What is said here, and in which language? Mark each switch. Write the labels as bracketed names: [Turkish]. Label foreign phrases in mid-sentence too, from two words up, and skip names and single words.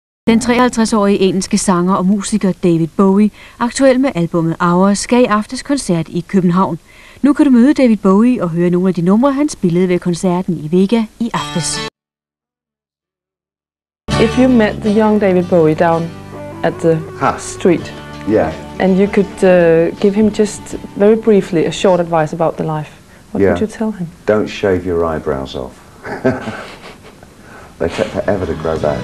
[Danish] Den 53-årige engelske sanger og musiker David Bowie, aktuel med albummet Hours, gav i aftes koncert i København. Nu kan du møde David Bowie og høre nogle af de numre, han spillede ved koncerten i Vega i aftes. [English] If you met the young David Bowie down at the street, and you could give him just very briefly a short advice about the life, what would you tell him? Don't shave your eyebrows off. They take forever to grow back.